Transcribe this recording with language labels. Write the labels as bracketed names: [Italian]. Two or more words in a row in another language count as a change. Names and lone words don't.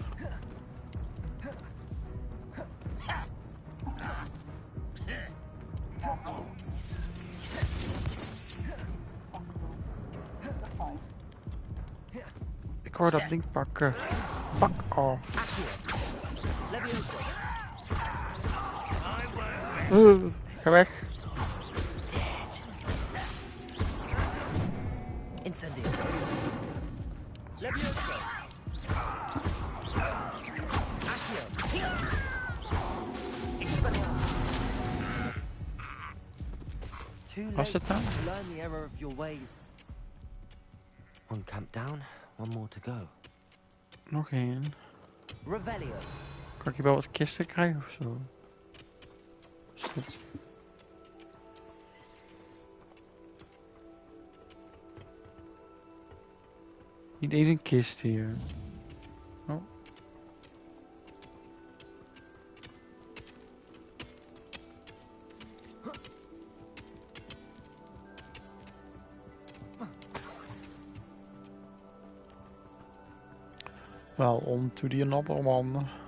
[Dutch] Ik hoor dat ding pakken. Pak af. Ga weg. Incendio. Levioso. Accio. Expelliarmus. [English] Too [Dutch] Was het dan? [English] late to learn the error of your ways. One camp down, one more to go. [Dutch] Nog één. Revelio. Kan ik hier wel wat kisten krijgen of zo? Is dit? Niet eens een kist hier. Oh. [English] Well, on to the another one.